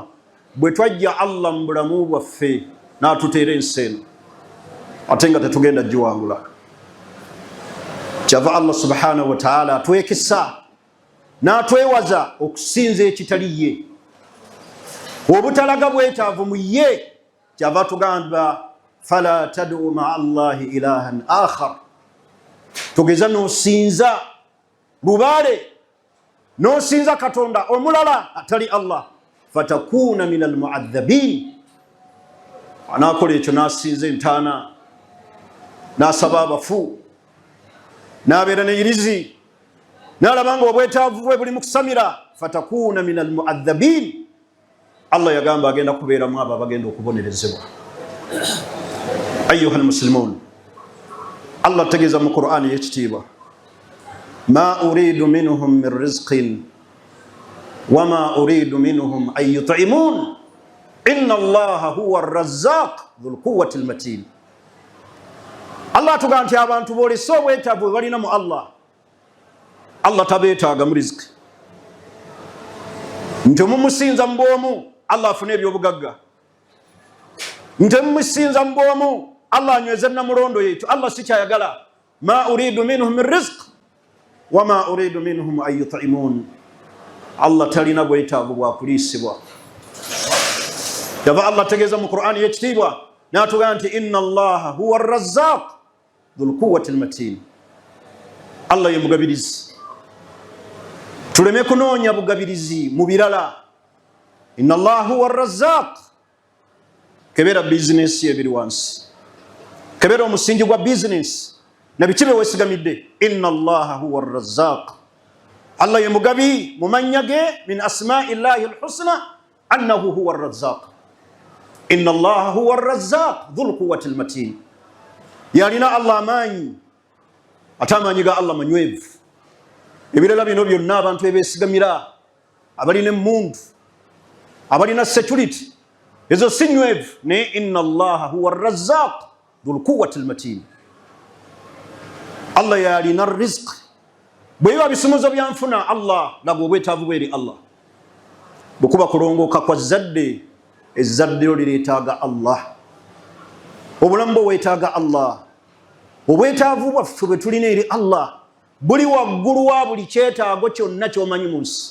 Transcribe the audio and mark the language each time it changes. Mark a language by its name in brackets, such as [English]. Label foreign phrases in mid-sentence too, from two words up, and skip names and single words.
[Ganda] Bwe twajja Allah mu bulamu bwaffe n'atuteera ensi eno, ate nga tetugenda giwangula, kyava Allah [Arabic] سبحانه وتعالى [Ganda] atwekesa n'atwewaza okusinza ekitali ye, obutalaga bwetaavu mu ye. Kyava tugamba [Arabic] فلا تدع مع الله إلها آخر. [Ganda] Togeza n'osinza lubaale, n'osinza katonda omulala atali Allah, [Arabic] فتكون من المعذبين. [Ganda] Anaakola ekyo n'asinza entaana, n'asaba abafu, n'abeera n'irizi, n'alaba nga obwetaavu bwe buli mu kusamira, [Arabic] فتكون من المعذبين. [Ganda] Allah yagamba agenda kubeeramu abo abagenda okubonerezebwa. [Arabic] أيها المسلمون, [Ganda] Allah ategeeza mu Qur'an y'ekitiibwa [Arabic] ما أريد منهم من رزق وما أريد منهم أن يطعمون إن الله هو الرزاق ذو القوة المتين. [Ganda] Allah atugamba nti abantu boolese obwetaavu bwe balina mu Allah, Allah tabeetaaga mu riziki. Nti mumusinza mu bwomu Allah afune ebyobugagga, nti mumusinza mu bwomu Allah anyweze namulondo yetu. Allah si kyayagala. [Arabic] ما أريد منهم من رزق وما أريد منهم أن يطعمون. [Ganda] Allah talina bwetaavu bwa kuliisibwa. Yava Allah tegeeza mu Qur'an y'ekitiibwa n'atugamba nti [Arabic] إن الله هو الرزاق ذو القوة المتين. [Ganda] Allah ye mugabirizi. Tuleme kunoonya bugabirizi mu birala. [Arabic] إن الله هو الرزاق. [Ganda] Kebera business ye biri wansi. Kebera omusingi gwa business na bikibe wesigamidde. [Arabic] إن الله هو الرزاق. [Ganda] Allah ye mugabi mumanyage [Arabic] من أسماء الله الحسنى أنه هو الرزاق. إن الله هو الرزاق ذو القوة المتين. [Ganda] Yalina Allah manyi atamanyiga Allah manywevu. Ebirala bino byonna abantu ebesigamira abalina emmundu abalina security ezo sinywevu ne [Arabic] إن الله هو الرزاق ذو القوة المتين. [Ganda] Allah yalina rizq. Bweyo bisumuzo byanfuna Allah lago obwetaavu bweri Allah. Bukuba kulongoka kwa zadde ezzadde lireetaaga Allah. Obulambo bwetaaga Allah. Obwetaavu bwaffe bwe tulina eri Allah buli waggulu wa buli kyetaago kyonna ky'omanyi mu nsi.